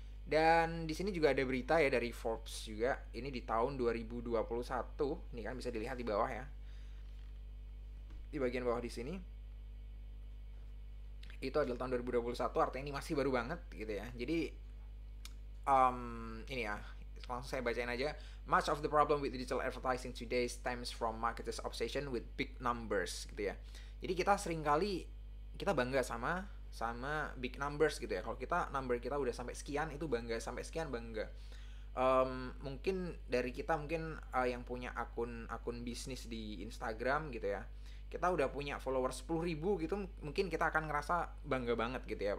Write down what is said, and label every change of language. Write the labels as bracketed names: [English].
[Indonesian] Dan di sini juga ada berita ya dari Forbes juga. Ini di tahun 2021. Ini kan bisa dilihat di bawah ya. Di bagian bawah di sini. Itu adalah tahun 2021, artinya ini masih baru banget gitu ya. Jadi ini ya, langsung saya bacain aja. [English] Much of the problem with digital advertising today stems from marketers' obsession with big numbers [Indonesian] gitu ya. Jadi kita seringkali kita bangga sama [English] big numbers [Indonesian] gitu ya. Kalau number kita udah sampai sekian, itu bangga, sampai sekian bangga. Mungkin dari kita yang punya akun bisnis di Instagram gitu ya, kita udah punya followers 10.000 gitu, mungkin kita akan ngerasa bangga banget gitu ya.